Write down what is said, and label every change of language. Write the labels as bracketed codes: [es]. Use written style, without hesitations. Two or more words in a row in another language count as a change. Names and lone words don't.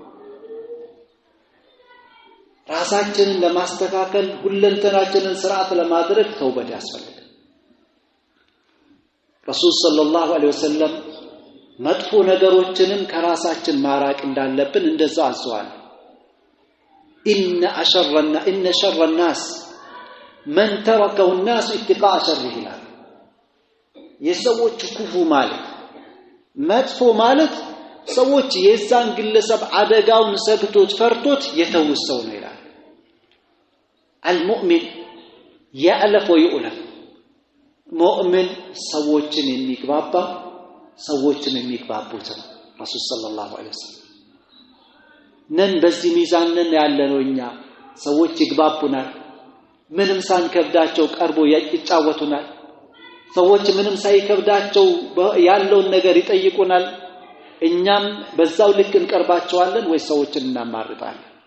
[am] ራሳችንን ለማስተካከል ሁለንተናችንን ስርዓት ለማድረግ ተውበት ያስፈልጋል። ረሱል [ar] صلى الله عليه وسلم [am] መጥፎ ነገሮችንም ከራሳችን ማራቅ እንዳለብን እንደዛ አዘዋል። [ar] إن شر الناس من تركه الناس اتقاء شره [am] የሰዎች ክፉ ማለት መጥፎ ማለት ሰዎች የዛን ግለሰብ አደጋውን ሰግቶት ፈርቶት የተወሰው ነው ይላል። [ar] المؤمن يألف ويؤلف [am] ሙእሚን ሰዎችን የሚግባባ ሰዎችን የሚግባቡት ረሱል [ar] صلى الله عليه وسلم [am] ነን። በዚህ ሚዛን ነን ያለነው እኛ። ሰዎች ይግባቡናል፣ ምንም ሳንከብዳቸው ቀርቦ ይጫወቱናል። ሰዎች ምንም ሳይከብዳቸው ያለውን ነገር ይጠይቁናል። እኛም በዛው ልክ እንቀርባቸዋለን ወይ ሰዎችን እናማርጣለን?